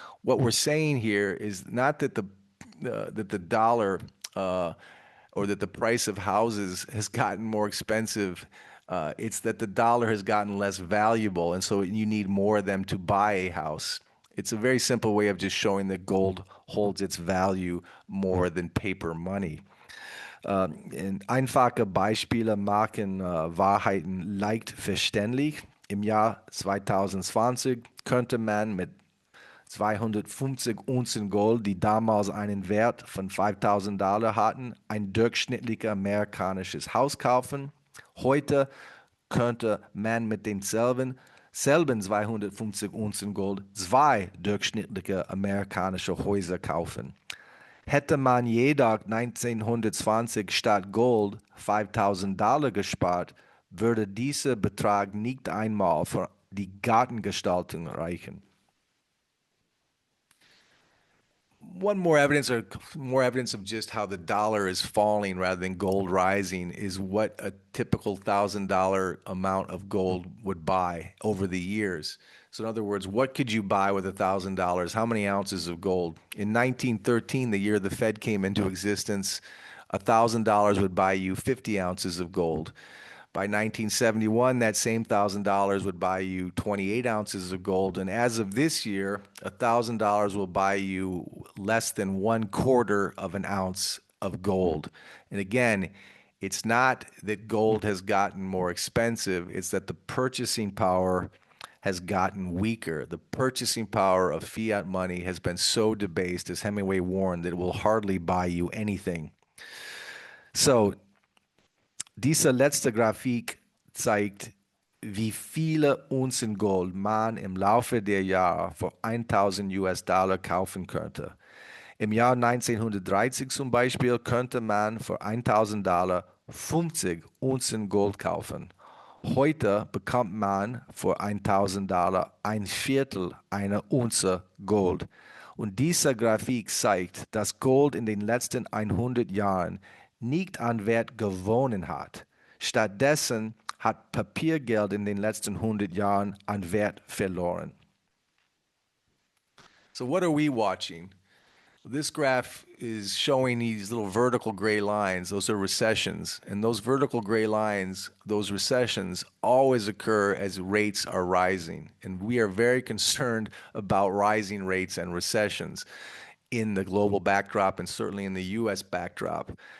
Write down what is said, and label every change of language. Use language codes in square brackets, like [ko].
[en] What we're saying here is not that the dollar or that the price of houses has gotten more expensive. It's that the dollar has gotten less valuable, and so you need more of them to buy a house. It's a very simple way of just showing that gold holds its value more than paper money. [de] Einfache Beispiele machen Wahrheiten leicht verständlich. Im Jahr 2020 könnte man mit 250 Unzen Gold, die damals einen Wert von $5,000 hatten, ein durchschnittliches amerikanisches Haus kaufen. Heute könnte man mit denselben 250 Unzen Gold zwei durchschnittliche amerikanische Häuser kaufen. Hätte man jedoch 1920 statt Gold $5,000 gespart, würde dieser Betrag nicht einmal für die Gartengestaltung reichen. [en] one more evidence, or more evidence of just how the dollar is falling rather than gold rising, is what a typical $1,000 amount of gold would buy over the years. So in other words, what could you buy with $1,000? How many ounces of gold? In 1913, the year the Fed came into existence, $1,000 would buy you 50 ounces of gold. By 1971, that same $1,000 would buy you 28 ounces of gold. And as of this year, $1,000 will buy you less than 1/4 of an ounce of gold. And again, it's not that gold has gotten more expensive, it's that the purchasing power has gotten weaker. The purchasing power of fiat money has been so debased, as Hemingway warned, that it will hardly buy you anything. [de] So, diese letzte Grafik zeigt, wie viele Unzen Gold man im Laufe der Jahre für 1000 US-Dollar kaufen könnte. Im Jahr 1930 zum Beispiel könnte man für $1.000 50 Unzen Gold kaufen. Heute bekommt man für $1.000 ein Viertel einer Unze Gold. Und diese Grafik zeigt, dass Gold in den letzten 100 Jahren nicht an Wert gewonnen hat. Stattdessen hat Papiergeld in den letzten 100 Jahren an Wert verloren. [en] So what are we watching? This graph is showing these little vertical gray lines. Those are recessions. And those vertical gray lines, those recessions, always occur as rates are rising. And we are very concerned about rising rates and recessions in the global backdrop and certainly in the US backdrop.